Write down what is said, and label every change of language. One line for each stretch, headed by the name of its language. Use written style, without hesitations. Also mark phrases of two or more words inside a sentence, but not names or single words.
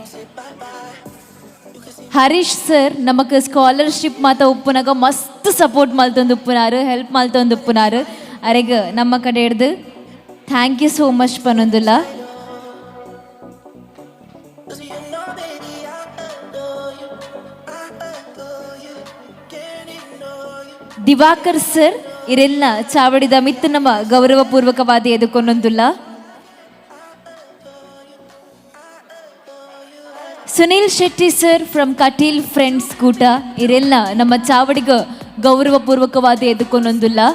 Tulu: ಹರೀಶ್ ಸರ್ ನಮಕ್ ಸ್ಕಾಲರ್ಶಿಪ್ ಮಾತ ಉಪ್ಪುನಾಗ ಮಸ್ತ್ ಸಪೋರ್ಟ್ ಮಲ್ತೊಂದು ಉಪ್ಪುನಾರು, ಹೆಲ್ಪ್ ಮಲ್ತೊಂದು ಉಪ್ಪುನಾರು. ಅರೆಗ ನಮ್ಮ ಕಡೆ ಹಿಡ್ದು
English: thank you so much
Tulu: ಪನ್ನೊಂದುಲ್ಲ. ದಿವಾಕರ್ ಸರ್ ಇರೆಲ್ಲ ಚಾವಡಿದ ಮಿತ್ತು ನಮ್ಮ ಗೌರವಪೂರ್ವಕವಾದ ಎದುಕೊಂಡೊಂದುಲ್ಲ. ಸುನೀಲ್ ಶೆಟ್ಟಿ
English: sir from Kateel friends
Tulu: ಕೂಟ ಇರೆಲ್ಲ ನಮ್ಮ ಚಾವಡಿಗ ಗೌರವಪೂರ್ವಕವಾದ ಎದುಕೊಂಡೊಂದುಲ್ಲ.